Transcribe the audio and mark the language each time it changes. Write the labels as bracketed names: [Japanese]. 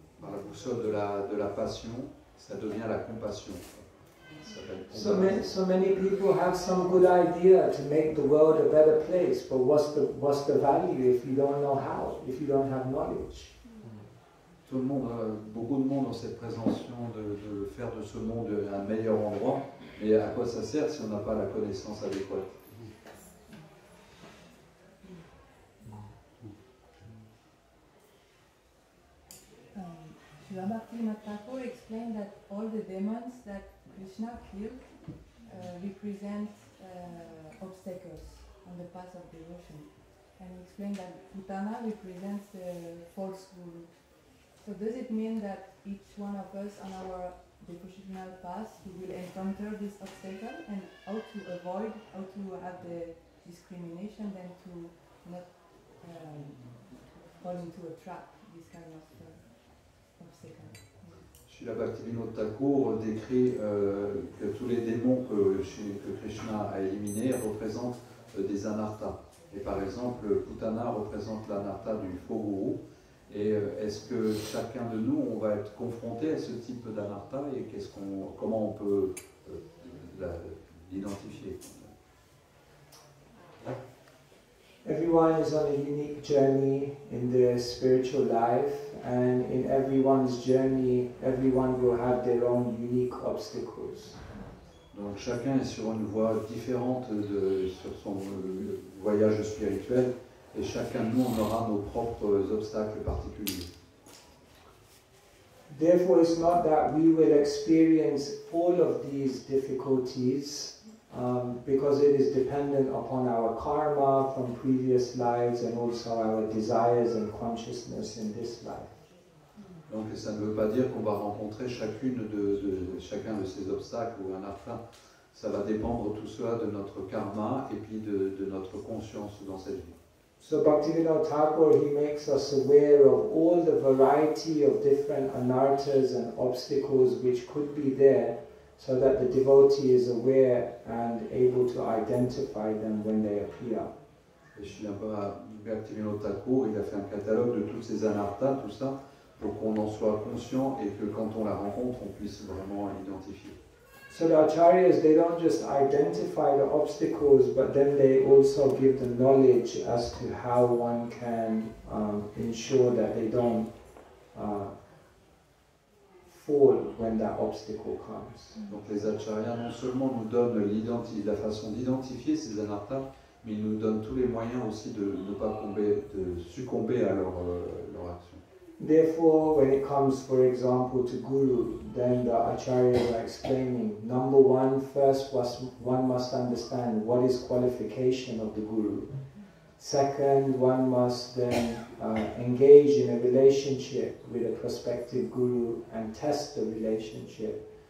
[French] Par la boussole de la passion, ça devient la compassion. Ça s'appelle [English] So many people have some good idea to make the world a better place, but what's the value if you don't know how, if you don't have knowledge? [French] Tout le monde, beaucoup de monde ont cette présomption de faire de ce monde un meilleur endroit, mais à quoi ça sert si on n'a pas la connaissance adéquate? [English] Srila Bhaktivinoda Thakur explained that all the demons that Krishna killed represent obstacles on the path of devotion. And he explained that Putana represents the false guru. So does it mean that each one of us on our devotional path we will encounter this obstacle, and how to avoid, how to have the discrimination, then to not fall into a trap, this kind of obstacle? [French] Srila Bhaktivinoda Thakur décrit que tous les démons que Krishna a éliminés représentent des anarthas. Et par exemple, Putana représente l'anartha du faux gourou. Et est-ce que chacun de nous, on va être confronté à ce type d'anartha et comment on peut l'identifier? [English] Everyone is on a unique journey in their spiritual life, and in everyone's journey, everyone will have their own unique obstacles. [French] Donc chacun est sur une voie différente sur son voyage spirituel, et chacun de nous, on aura nos propres obstacles particuliers. [English] Therefore, it's not that we will experience all of these difficulties because it is dependent upon our karma from previous lives and also our desires and consciousness in this life. [French] Donc ça ne veut pas dire qu'on va rencontrer chacun de ces obstacles ou un artha. Ça va dépendre tout cela de notre karma et puis de notre conscience dans cette vie. [English] So Bhaktivinoda Thakur, he makes us aware of all the variety of different anarthas and obstacles which could be there, so that the devotee is aware and able to identify them when they appear. [French] Et Srila Bhaktivinoda Thakur, il a fait un catalogue de toutes ces anarthas, tout ça, pour qu'on en soit conscient et que quand on la rencontre, on puisse vraiment l'identifier. [English] So the acharyas, they don't just identify the obstacles, but then they also give the knowledge as to how one can ensure that they don't fall when that obstacle comes. [French] Donc les acharyas non seulement nous donnent la façon d'identifier ces anarthas, mais ils nous donnent tous les moyens aussi de ne pas succomber à leur action. [English] Therefore, when it comes, for example, to Guru, then the acharyas are explaining, number one, first one must understand what is qualification of the Guru. Second, one must then engage in a relationship with a prospective Guru and test the relationship.